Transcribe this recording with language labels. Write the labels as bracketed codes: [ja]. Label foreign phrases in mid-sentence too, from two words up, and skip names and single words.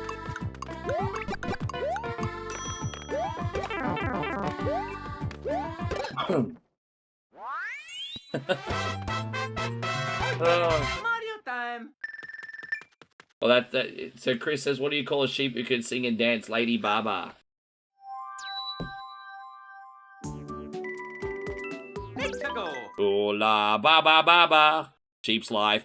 [en] Mario time. Well, so Chris says, what do you call a sheep who can sing and dance? Lady Baba. Let's go. Oh la ba ba ba ba. Sheep's life.